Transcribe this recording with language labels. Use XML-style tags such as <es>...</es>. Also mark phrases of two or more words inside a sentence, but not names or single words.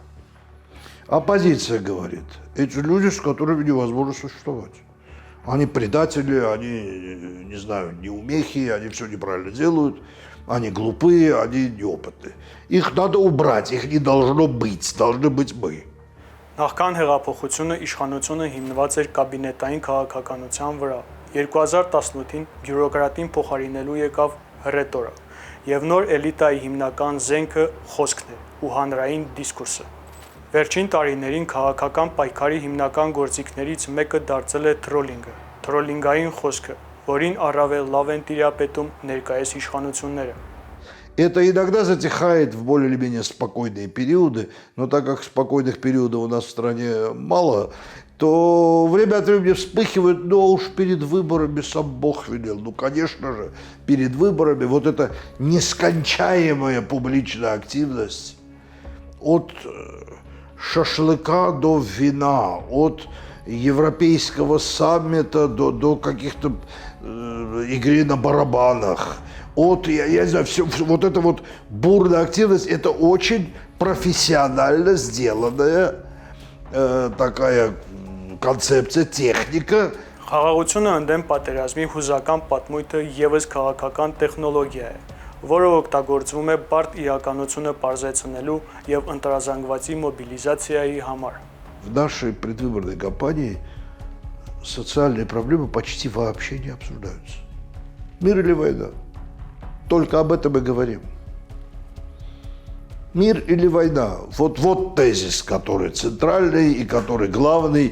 <ru>Оппозиция говорит, эти люди, с которыми невозможно существовать. Они предатели, они, не знаю, неумехи, они все неправильно делают. Они глупые, они неопытные. Их надо убрать, их не должно быть, должны быть мы.</ru> <hy>Նախքան հեղափոխությունը իշխանությունը հիմնված էր կաբինետային քաղաքականության վրա։ 2018-ին բյուրոկրատին փոխարինելու եկավ հռետորը, եւ նոր էլիտայի հիմնական զենքը խոսքն է ու հանրային դիսկուրսը։ Վերջին տարիներին քաղաքական պայքարի հիմնական գործիքներից մեկը դարձել է թրոլինգը, թրոլինգային խոսքը, որին առավել լավ են տիրապետում ներկայիս իշխանությունները։</hy> <ru>Это иногда затихает в более или менее спокойные периоды, но так как спокойных периодов у нас в стране мало, то время от времени вспыхивает, но уж перед выборами сам Бог велел. Ну, конечно же, перед выборами вот эта нескончаемая публичная активность от шашлыка до вина, от европейского саммита до каких-то игры на барабанах, от, я не знаю, все, вот эта вот бурная активность, это очень профессионально сделанная такая концепция, техника.</ru> <hy>Խաղաղությունը ընդդեմ պատերազմի հուզական պատմույթը եւս քաղաքական տեխնոլոգիա է, որը օգտագործվում է բարդ իրականությունը պարզեցնելու եւ ընտրազանգվածի մոբիլիզացիայի համար։</hy> <ru>В нашей предвыборной кампании социальные проблемы почти вообще не обсуждаются. Мир или война? Только об этом и говорим. Мир или война? Вот тезис, который центральный и который главный.</ru>